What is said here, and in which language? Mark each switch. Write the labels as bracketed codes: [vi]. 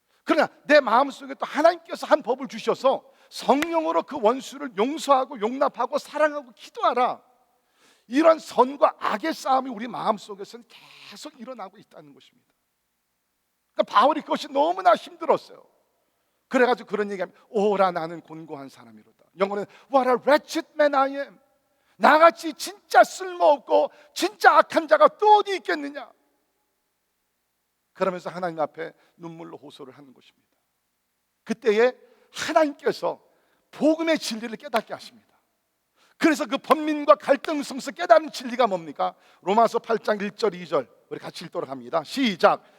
[ko] 그러나 내 마음속에 또 하나님께서 한 법을 주셔서 성령으로 그 원수를 용서하고 용납하고 사랑하고 기도하라. 이런 선과 악의 싸움이 우리 마음속에서는 계속 일어나고 있다는 것입니다. 그러니까 바울이 그것이 너무나 힘들었어요. 그래가지고 그런 얘기하면 오라, 나는 곤고한 사람이로다. 영어는 [en] What a wretched man I am. [ko] 나같이 진짜 쓸모없고 진짜 악한 자가 또 어디 있겠느냐. 그러면서 하나님 앞에 눈물로 호소를 하는 것입니다. 그때에 하나님께서 복음의 진리를 깨닫게 하십니다. 그래서 그 번민과 갈등 속에서 깨닫는 진리가 뭡니까? 로마서 8장 1절 2절 우리 같이 읽도록 합니다. 시작.